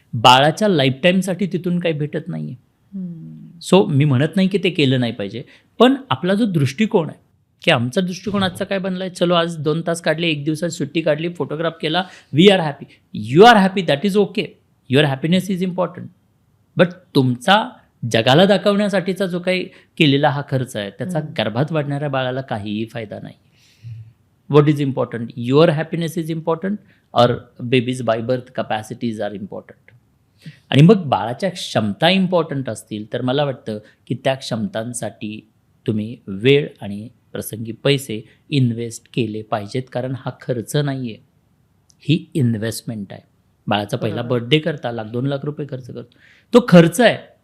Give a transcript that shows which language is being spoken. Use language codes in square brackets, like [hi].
[mr] बाळाच्या लाईफटाईमसाठी तिथून काही भेटत नाही आहे. सो मी म्हणत नाही की ते केलं नाही पाहिजे, पण आपला जो दृष्टिकोन आहे की आमचा दृष्टिकोन आजचा काय बनला आहे, चलो आज 2 तास काढले, 1 दिवसात सुट्टी काढली, फोटोग्राफ केला, [en] We are happy. You are happy, that is okay. Your happiness is important. But [mr] तुमचा जगाला दाखवण्यासाठीचा जो काही केलेला हा खर्च आहे त्याचा गर्भात वाढणाऱ्या बाळाला काहीही फायदा नाही. [en] What is important? Your happiness is important और babies by birth capacities are important. [mr] आणि मग बाळाच्या क्षमता इम्पॉर्टंट असतील तर मला वाटतं की त्या क्षमतांसाठी तुम्ही वेळ आणि प्रसंगी पैसे इन्व्हेस्ट केले पाहिजेत. कारण हा खर्च नाही आहे, ही इन्व्हेस्टमेंट आहे. बाळाचा पहिला बर्थडे करता 1,00,000-2 लाख रुपये खर्च करतो, तो खर्च आहे.